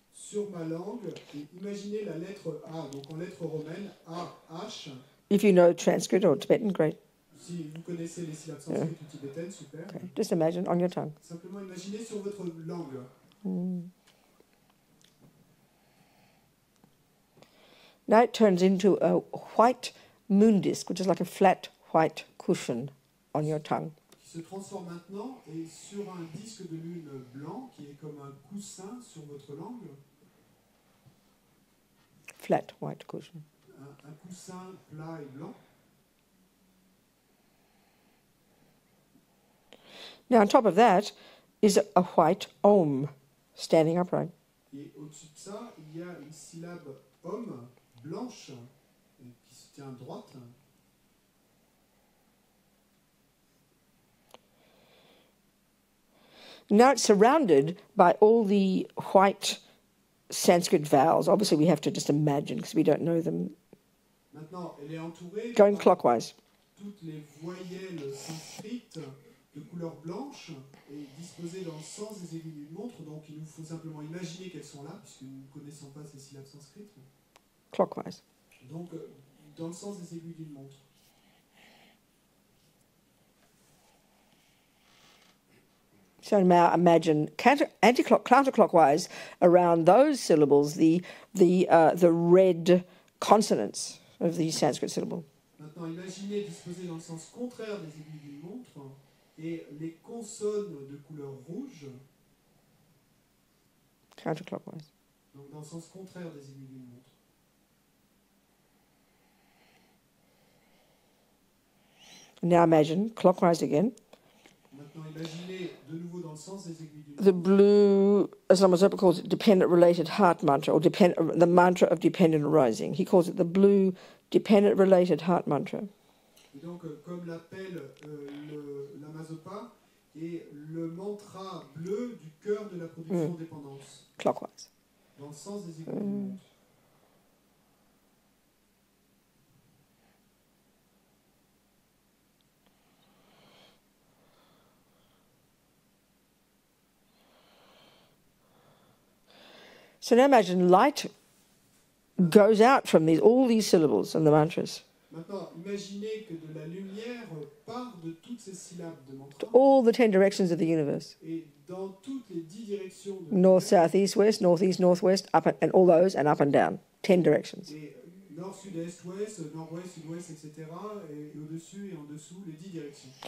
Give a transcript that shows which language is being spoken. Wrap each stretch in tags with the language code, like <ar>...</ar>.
<fr>sur ma langue, et imaginez la lettre A, donc en lettre romaine, A, H.</fr> <en>If you know Sanskrit or Tibetan, great.</en> <fr>Si vous connaissez les syllabes sanskrites ou tibétaines, super.</fr> <en>Okay. Just imagine on your tongue.</en> <fr>Simplement imaginez sur votre langue.</fr> <en>Now it turns into a white moon disk, which is like a flat white cushion on your tongue.</en> <fr>Qui se transforme maintenant et sur un disque de lune blanc qui est comme un coussin sur votre langue.</fr> <en>Flat white cushion.</en> <fr>Un coussin plat et blanc.</fr> <en>Now on top of that is a white Om standing upright.</en> <fr>Et au-dessus de ça, il y a une syllabe homme blanche qui se tient droite.</fr> <en>Now it's surrounded by all the white Sanskrit vowels. Obviously we have to just imagine because we don't know them.</en> <fr>Maintenant, elle est entourée</fr> <en>Going</en> <fr>par</fr> <en>clockwise.</en> <fr>toutes les voyelles sanskrites de couleur blanche et disposées dans le sens des aiguilles d'une montre. Donc il nous faut simplement imaginer qu'elles sont là, puisque nous ne connaissons pas ces syllabes sanskrites.</fr> <en>Clockwise.</en> <fr>Donc dans le sens des aiguilles d'une montre.</fr> <en>So now imagine counterclockwise around those syllables, the red consonants of the Sanskrit syllable.</en> <fr>Maintenant, imaginez disposées dans le sens contraire des aiguilles d'une montre et les consonnes de couleur rouge,</fr> <en>Counterclockwise.</en> <fr>donc dans le sens contraire des aiguilles d'une montre.</fr> <en>Now imagine clockwise again.</en> <fr>Maintenant, imaginez de nouveau dans le sens des aiguilles d'une</fr> <en>The</en> <fr>montre.</fr> <en>blue, as Lama calls it, dependent related heart mantra, or the mantra of dependent arising. He calls it the blue dependent related heart mantra.</en> <fr>Et donc, comme l'appelle la Mazopa, et le mantra bleu du cœur de la production dépendance,</fr> <en>Clockwise.</en> <fr>dans le sens des aiguilles d'une montre.</fr> <en>So now imagine light goes out from all these syllables and the mantras</en> <fr>Maintenant, imaginez que de la lumière part de toutes ces syllabes de mantra</fr> <en>to all the 10 directions of the universe.</en> <fr>et dans toutes les 10 directions de</fr> <en>North, south, east, west, northeast, northwest, up and all those, and up and down. 10 directions.</en> <fr>et nord, sud, est, ouest, nord-ouest, sud-ouest, etc. Et au-dessus et en dessous, les 10 directions.</fr>